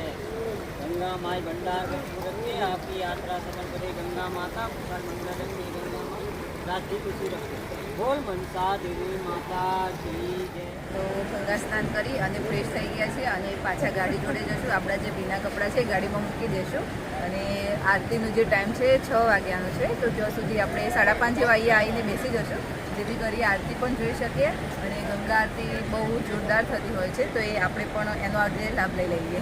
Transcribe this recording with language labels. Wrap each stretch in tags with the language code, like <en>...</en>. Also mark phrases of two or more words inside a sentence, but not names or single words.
<hi>गंगा माई भंडार रखे आपकी यात्रा सफल करे। गंगा माता कुशल मंगल रखे, गंगा माई राष्ट्रीय खुशी रखे। बोल मनसा देवी माता की जय।</hi> <gu>તો ગંગા સ્નાન કરી અને ફ્રેશ થઈ ગયા છે અને પાછા ગાડી જોડે જશું. આપણા જે ભીના કપડાં છે ગાડીમાં મૂકી દઈશું અને આરતીનો જે ટાઈમ છે 6 વાગ્યાનો છે. તો ત્યાં સુધી આપણે 5:30 જેવા અહીંયા આવીને બેસી જશું, જેથી કરી આરતી પણ જોઈ શકીએ. અને ગંગા આરતી બહુ જોરદાર થતી હોય છે, તો એ આપણે પણ એનો આજે લાભ લઈ લઈએ.</gu>